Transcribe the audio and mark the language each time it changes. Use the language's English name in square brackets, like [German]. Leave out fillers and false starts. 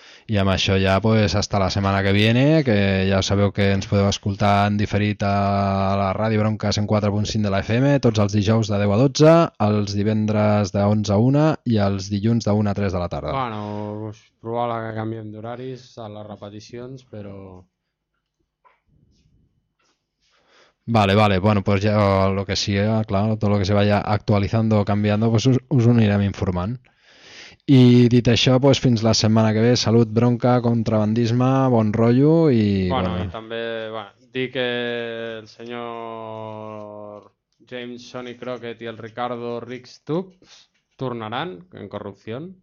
[Catalan] I amb això ja, pues, hasta la setmana que viene, que ja sabeu que ens podeu escoltar en diferit a la ràdio Bronca 104.5 de la FM tots els dijous de 10 a 12, els divendres de 11 a 1 i els dilluns de 1 a 3 de la tarda. Bueno, probable que canviem d'horaris a les repeticions, però... Vale, vale. [Spanish] Bueno, pues ja lo que sigue, claro, todo lo que se vaya actualizando o cambiando, pues [Catalan] us anirem informant. I dit això, doncs fins la setmana que ve. Salut, Bronca, contrabandisme, bon rotllo i... Bueno, bueno. I també bueno, dir que el senyor James Sonny Crockett i el Ricardo Rickstubbs tornaran en corrupció.